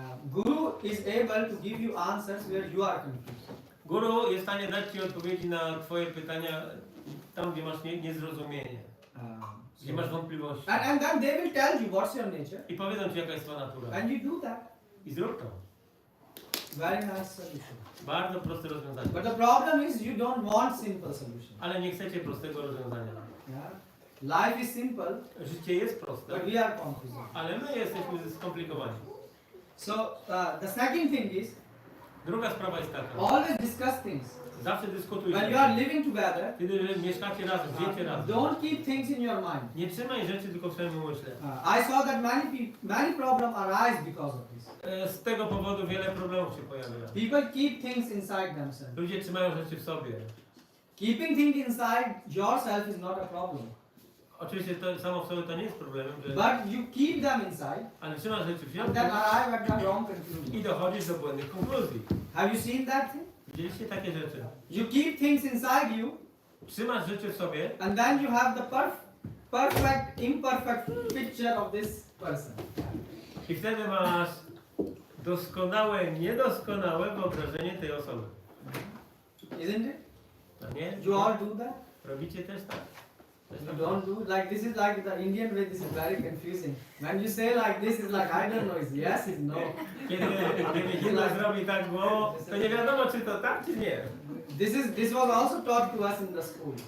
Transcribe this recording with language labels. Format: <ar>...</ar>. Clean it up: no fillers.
<en>Guru is able to give you answers where you are confused.</en> <pl>Guru jest w stanie dać ci odpowiedzi na twoje pytania tam, gdzie masz niezrozumienie, gdzie masz wątpliwości.</pl> <en>And then they will tell you what's your nature,</en> <pl>I powiedzą ci, jaka jest twoja natura.</pl> <en>and you do that.</en> <pl>I zrób to.</pl> <en>Very nice solution.</en> <pl>Bardzo proste rozwiązanie.</pl> <en>But the problem is you don't want simple solution.</en> <pl>Ale nie chcecie prostego rozwiązania.</pl> <en>Yeah? Life is simple,</en> <pl>Życie jest proste,</pl> <en>but we are confused.</en> <pl>ale my jesteśmy skomplikowani.</pl> <en>So the second thing is</en> <pl>Druga sprawa jest taka.</pl> <en>always discuss things.</en> <pl>Zawsze dyskutujcie.</pl> <en>When you are living together,</en> <pl>Kiedy mieszkacie razem, żyjecie razem.</pl> <en>don't keep things in your mind.</en> <pl>Nie trzymaj rzeczy tylko w swoim umyśle.</pl> <en>I saw that many problems arise because of this.</en> <pl>Z tego powodu wiele problemów się pojawia.</pl> <en>People keep things inside themselves.</en> <pl>Ludzie trzymają rzeczy w sobie.</pl> <en>Keeping things inside yourself is not a problem.</en> <pl>Oczywiście to samo w sobie to nie jest problemem, że...</pl> <en>But you keep them inside</en> <pl>ale trzymasz rzeczy w</pl> <en>and</en> <pl>środku</pl> <en>then arrive at the wrong conclusion.</en> <pl>i dochodzisz do błędnych konkluzji.</pl> <en>Have you seen that thing?</en> <pl>Widzieliście takie rzeczy?</pl> <en>You keep things inside you</en> <pl>Trzymasz rzeczy w sobie</pl> <en>and then you have the perfect, imperfect picture of this person.</en> <pl>i wtedy masz doskonałe, niedoskonałe wyobrażenie tej osoby.</pl> <en>Isn't it?</en> <pl>No nie?</pl> <en>You all do that?</en> <pl>Robicie też tak? Też</pl> <en>You</en> <pl>tak?</pl> <en>don't do like this is like the Indian way. This is very confusing. When you say like this, is like I don't know. It's yes, it's no.</en> <pl>Kiedy Hitler zrobi tak głową, to nie wiadomo, czy to tak, czy nie.</pl> <en>This was also taught to us in the school.</en>